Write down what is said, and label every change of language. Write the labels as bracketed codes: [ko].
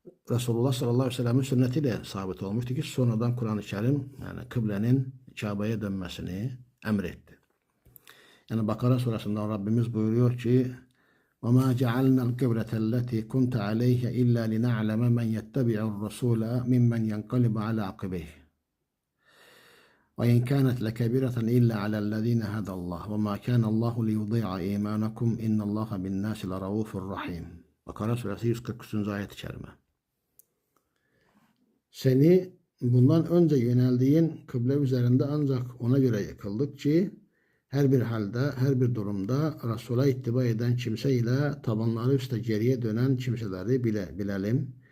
[tr] Resulullah sallallahu aleyhi ve sellem'in sünnetiyle sabit olmuştu ki sonradan Kur'an-ı Kerim yani kıblenin Kabe'ye dönmesini emretti. Yani Bakara surasında Rabbimiz buyuruyor ki [ar] وَمَا جَعَلْنَا الْقِبْلَةَ الَّتِي كُنْتَ عَلَيْهَ إِلَّا لِنَعْلَمَ مَنْ يَتَّبِعُ الرَّسُولَ مِمَّنْ يَنْقَلِبُ عَلَى عَقِبَيْهِ وَإِنْ كَانَتْ لَكَبِيرَةً إِلَّا عَلَى الَّذِينَ هَدَى اللَّهُ وَمَا كَانَ اللّٰهُ لِيُضِيعَ إِيمَانَكُمْ إِنَّ اللّٰهَ بِالنَّاسِ لَرَءُوفٌ رَحِيمٌ. [tr] Bakara suresi 143. ayet-i kerime. Seni bundan önce yöneldiğin kıble üzerinde ancak ona göre yıkıldık ki her bir halde, her bir durumda Resul'a ittiba eden kimse ile tabanları üstte geriye dönen kimseleri bilelim.